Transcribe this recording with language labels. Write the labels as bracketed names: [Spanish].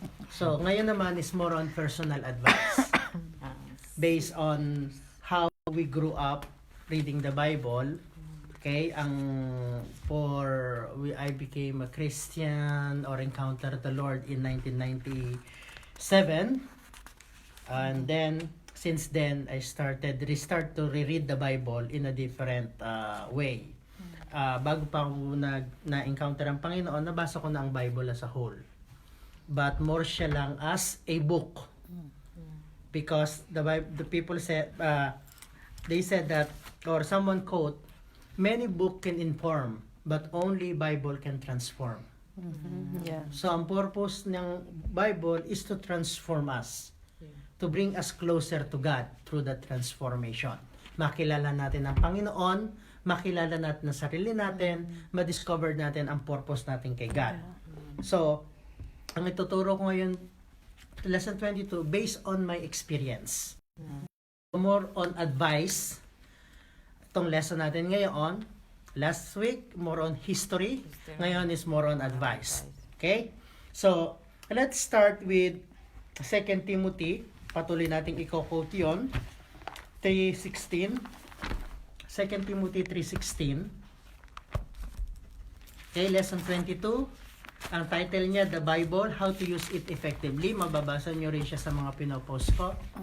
[Filipino] So, ngayon naman [English] is more on personal advice. Based on how we grew up reading the Bible. Okay? I became a Christian or encountered the Lord in 1997. And then, since then, I restart to reread the Bible in a different way. [Filipino] Bago pa ako na-encounter ang Panginoon, nabasa ko na ang Bible [English] as a whole. But more siya lang as a book. Because the people said, they said that, or someone quote, many book can inform, but only Bible can transform. So, ang purpose ng Bible is to transform us. To bring us closer to God through that transformation. [Filipino] Makilala natin ang Panginoon, makilala natin ang sarili natin, ma-discover natin ang purpose natin kay God. So, ang ituturo ko ngayon, lesson 22, [English] based on my experience. More on advice. [Filipino] Itong lesson natin ngayon, [English] last week, more on history. Ngayon is more on advice. Okay? So, let's start with 2 Timothy. [Filipino] Patuloy nating i-quote yun. 3:16. [English] 2 Timothy 3:16. Okay, lesson 22. Ang title niya, The Bible, How to Use It Effectively. [Filipino] Mababasa nyo rin siya sa mga pinopost ko.